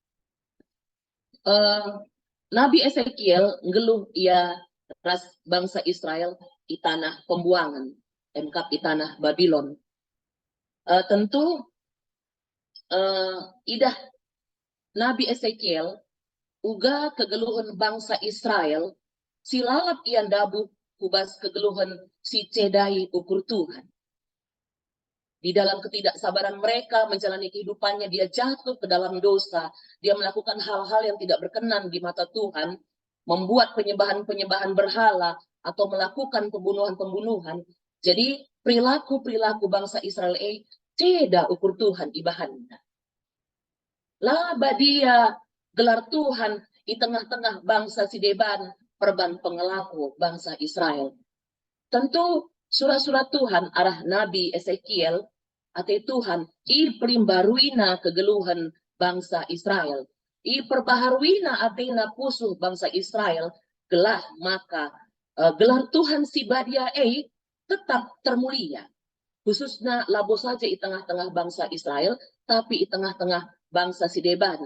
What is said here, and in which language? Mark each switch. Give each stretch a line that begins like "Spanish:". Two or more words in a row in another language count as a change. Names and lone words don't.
Batak Karo: Nabi Ezekiel ngeluh ia ras bangsa Israel di tanah pembuangan, emkap di tanah Babylon. Tentu idah Nabi Ezekiel uga kegeluhan bangsa Israel silalap ian dabu kubas kegeluhan si cedai ukur Tuhan.
Indonesian: Di dalam ketidaksabaran mereka menjalani kehidupannya, dia jatuh ke dalam dosa. Dia melakukan hal-hal yang tidak berkenan di mata Tuhan, membuat penyembahan-penyembahan berhala, atau melakukan pembunuhan-pembunuhan. Jadi perilaku-perilaku bangsa Israel tidak ukur Tuhan ibahannya.
Batak Karo: Laba dia gelar Tuhan di tengah-tengah bangsa Sideban, perban pengelaku bangsa Israel. Tentu surat-surat Tuhan arah Nabi Ezekiel atau Tuhan pelimbaruina kegeluhan bangsa Israel, perbaharuina atina pusuh bangsa Israel, gelah maka gelar Tuhan si badia tetap termulia,
Indonesian: khususnya labo saja di tengah-tengah bangsa Israel, tapi di tengah-tengah bangsa Sideban.